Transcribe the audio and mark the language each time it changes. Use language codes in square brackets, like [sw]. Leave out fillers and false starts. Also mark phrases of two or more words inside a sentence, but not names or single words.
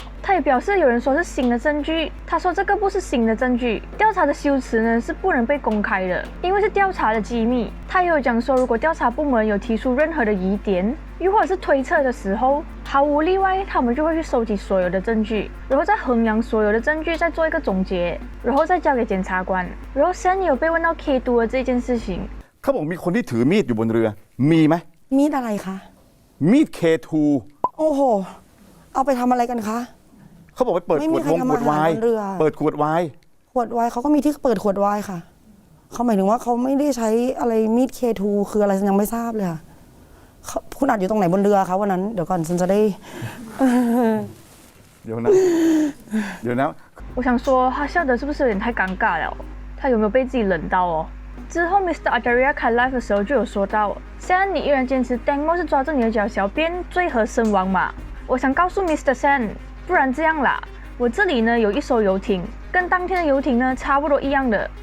[zh] 他也表示有人说是新的证据，他说这个不是新的证据，调查的修辞呢是不能被公开的，因为是调查的机密。他也有讲说，如果调查部门有提出任何的疑点，又或者是推测的时候，毫无例外，他们就会去收集所有的证据，然后再衡量所有的证据，再做一个总结，然后再交给检察官。然后现在有被问到 K2 的这件事情， [th] เขาบอกมีคนที่ถือมีดอยู่บนเรือมีไหม มีดอะไรคะ มีด K2 โอ้โหเอาไปทำอะไรกันคะ เขาบอกไปเปิดขวดวงขวดไวน์เปิดขวดไวน์ ขวดไวน์เขาก็มีที่เปิดขวดไวน์ค่ะเขาหมายถึงว่าเขาไม่ได้ใช้อะไรมีด K2 คืออะไรฉันยังไม่ทราบเลยค่ะคุณอัดอยู่ตรงไหนบนเรือคะวันนั้นเดี๋ยวก่อนฉันจะได้ เดี๋ยวนะ [zh] 我想说他笑的是不是有点太尴尬了，他有没有被自己冷到哦？之后 Mr. Ajaria 开 live 的时候就有说到，现在你依然坚持 Dangmo 是抓着你的脚小便罪和身亡嘛？我想告诉 Mr. Sen， 不然这样啦，我这里呢有一艘游艇， 跟当天的游艇呢差不多一样的。